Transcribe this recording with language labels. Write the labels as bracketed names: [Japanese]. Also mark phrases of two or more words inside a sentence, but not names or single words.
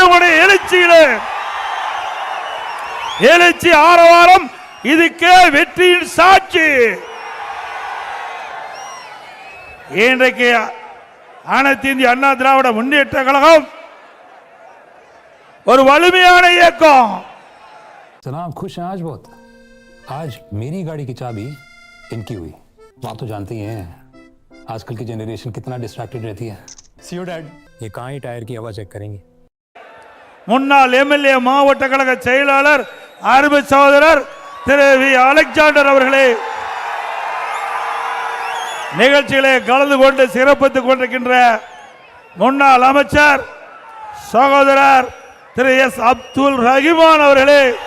[Tamil] எழுச்சியிலே எழுச்சி ஆரவாரம் இதுக்கே வெற்றியின் சாட்சி. இன்றைக்கு அனைத்து இந்திய அண்ணா திராவிட முன்னேற்ற கழகம் ஒரு வலிமையான இயக்கம். [Hindi] जनाब खुश हैं आज बहुत। आज मेरी गाड़ी की चाबी इनकी हुई। आप तो जानते ही हैं आजकल की जनरेशन कितना डिस्ट्रैक्टेड रहती है। [English] So dad, [Hindi] ये कहाँ ही टायर की हवा चेक करेंगे। [Tamil] முன்னாள் எம்எல்ஏ மாவட்ட கழக செயலாளர் அருமை சகோதரர் திரு வி அலெக்சாண்டர் அவர்களே நிகழ்ச்சியிலே கலந்து கொண்டு சிறப்பித்துக் கொண்டிருக்கின்ற முன்னாள் அமைச்சர் சகோதரர் திரு எஸ் அப்துல் ரஹீமான் அவர்களே,